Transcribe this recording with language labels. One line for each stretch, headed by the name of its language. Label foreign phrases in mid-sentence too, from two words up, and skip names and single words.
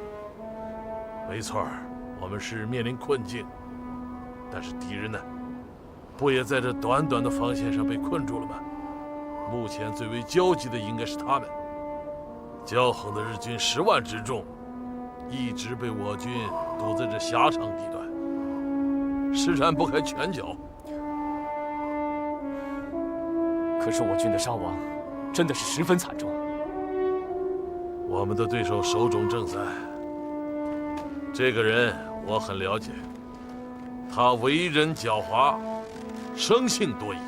Chinese: 沒錯，我們是面臨困境，但是敵人呢，不也在這短短的防線上被困住了嗎？目前最為焦急的應該是他們。驕橫的日軍10萬之眾，一直被我軍堵在這狹長地段，施展不開拳腳。可是我軍的傷亡真的是十分慘重。我們的對手手冢正三，這個人我很了解，他為人狡猾，生性多疑。